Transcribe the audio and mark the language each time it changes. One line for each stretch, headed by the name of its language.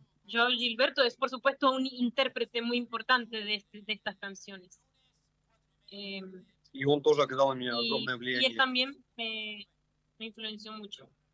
Spanish: Joao Gilberto es, por supuesto, un intérprete muy importante de estas canciones.
Russian: Y он тоже оказал на меня огромное влияние.
Spanish: Y él también me influenció mucho.